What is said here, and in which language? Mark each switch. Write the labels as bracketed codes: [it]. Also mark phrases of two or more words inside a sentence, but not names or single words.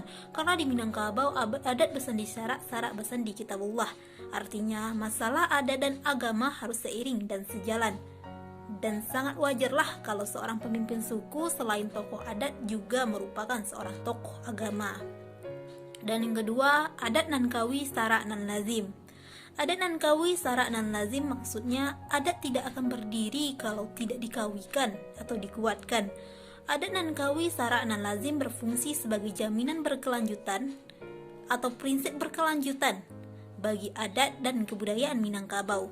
[id] Karena di Minangkabau adat [min] Basandi Sarak, Sarak Basandi Kitabullah. [id] Artinya masalah adat dan agama harus seiring dan sejalan. Dan sangat wajarlah kalau seorang pemimpin suku selain tokoh adat juga merupakan seorang tokoh agama. Dan yang kedua, [min] adat nan kawi sara nan lazim. Adat nan kawi sara nan lazim [id] maksudnya adat tidak akan berdiri kalau tidak dikawikan atau dikuatkan. [min] Adat nan kawi sara nan lazim [id] berfungsi sebagai jaminan berkelanjutan atau prinsip berkelanjutan bagi adat dan kebudayaan Minangkabau.